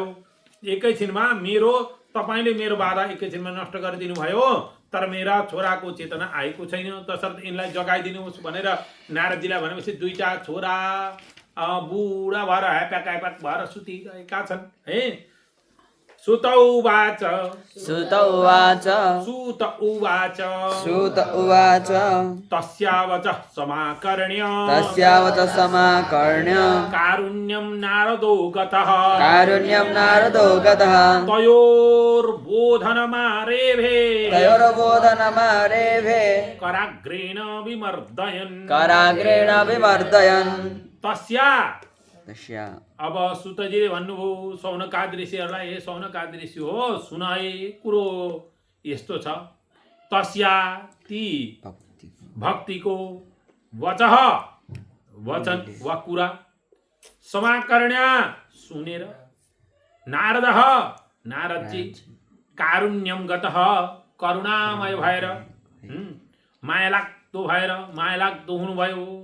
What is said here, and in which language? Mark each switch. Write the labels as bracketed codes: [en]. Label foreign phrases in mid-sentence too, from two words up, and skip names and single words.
[ne] एकैछिनमा तपाईँले मेरो बाधा एकैछिनमा नष्ट गरिदिनु भयो, तर मेरा छोराको चेतना आएको छैन, तसर्थ यिनलाई जगाइदिनुहोस् भनेर नारदजीलाई भनेपछि दुईटा छोरा बुढा भएर ह्याप्याक भएर सुतिरहेका छन्। [sa] है सुत उवाच तस्यावच समाकर्ण्य कारुण्यं नारदो गतः तयोर्बोधनमारेभे कराग्रेण विमर्दयन्। तस्या, [ne] अब सुतजीले भन्नुभयो सौनकादि ऋषिहरूलाई, हे सौनकादि ऋषि हो, सुन है कुरो यस्तो छ। तस्या, ती भक्तिको, वचन वा कुरा समाकर्ण्या सुनेर नारदजी [sa] कारुण्यम गतः [ne] करुणामय भएर माया लाग्दो हुनुभयो।